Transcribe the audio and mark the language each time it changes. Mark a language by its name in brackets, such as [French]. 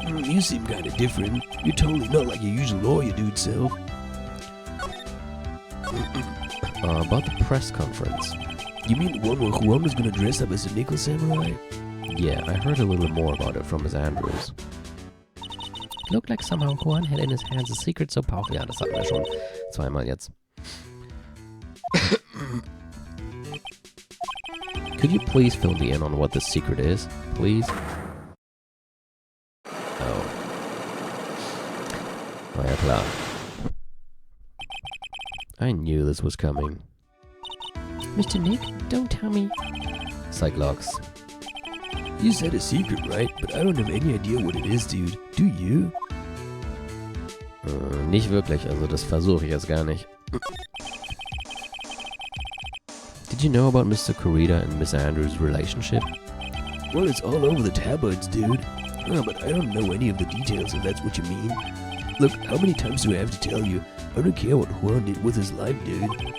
[English] You seem kinda different. You're totally not like your usual lawyer dude self. About the press conference. You mean the one where Juan was gonna dress up as a nickel samurai? Yeah, I heard a little more about it from Miss Andrews. Looked like somehow Juan had in his hands a secret so powerful. [German] Ja, das hatten wir schon zweimal jetzt. [English] Could you please fill me in on what the secret is, please? Oh. [German] Oh ja, klar. [English] I knew this was coming. Mr. Nick, don't tell me. Cyclops. You said a secret, right? But I don't have any idea what it is, dude. Do you? [German] Nicht wirklich, also das versuche ich jetzt gar nicht. [English] Did you know about Mr. Corrida and Miss Andrews' relationship? Well, it's all over the tabloids, dude. Oh, but I don't know any of the details, if that's what you mean. Look, how many times do I have to tell you? I don't care what Juan did with his life, dude.